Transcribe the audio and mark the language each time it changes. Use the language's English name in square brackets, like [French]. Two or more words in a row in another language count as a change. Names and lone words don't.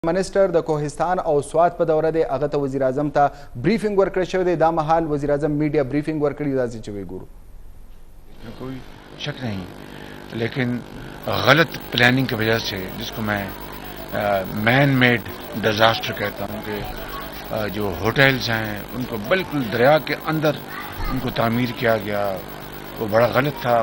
[Pashto] منسٹر د کوهستان او سوات په دوره دی هغه ته وزیر اعظم ته بریفینګ ورکړی شوی دی. دا مهال وزیر اعظم [English] media briefing [Pashto] ورکړي دا چې وی ګورو. [Urdu] کوئی شک نہیں، لیکن غلط پلاننگ کی وجہ سے، جس کو میں [English] man made disaster [Urdu] کہتا ہوں، کہ جو ہوٹلز ہیں ان کو بالکل دریا کے اندر ان کو تعمیر کیا گیا، وہ بڑا غلط تھا.